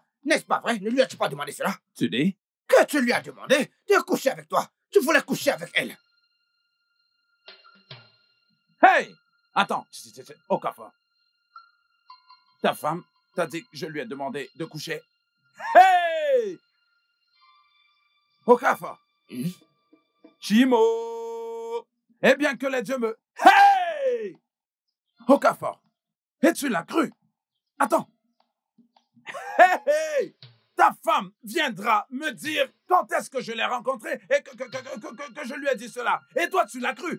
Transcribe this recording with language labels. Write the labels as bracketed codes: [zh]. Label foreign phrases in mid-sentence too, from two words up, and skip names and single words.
[fr] N'est-ce pas vrai? Ne lui as-tu pas demandé cela? Tu dis? Que tu lui as demandé de coucher avec toi. Tu voulais coucher avec elle. Hey! Attends, Okafor. Ta femme t'a dit que je lui ai demandé de coucher. Hey! Okafor. Chimo! Eh bien que les dieux me... Hey! Okafor. Et tu l'as cru? Attends. Hey! Ta femme viendra me dire quand est-ce que je l'ai rencontré et que je lui ai dit cela. Et toi, tu l'as cru.